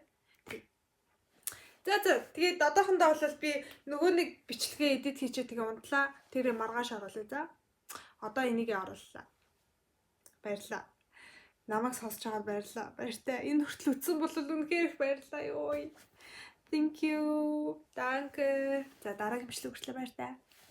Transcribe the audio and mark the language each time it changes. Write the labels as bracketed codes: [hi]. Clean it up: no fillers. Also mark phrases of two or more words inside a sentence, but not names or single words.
[mn] За тэгээд одоохондоо бол би нөгөө нэг бичлэгээ эдит хийчээ тэгээ унтлаа. Тэр маргааш оруулъя за. Одоо энийг орууллаа. Баярлалаа. Намайг сонсож байгаад баярлалаа. Баяртай. Энэ хүртэл үтсэн бол үнэхээр их баярлалаа ёо. [en] Thank you. Danke. [mn] За дараагийн бичлэг хүртэл баяртай.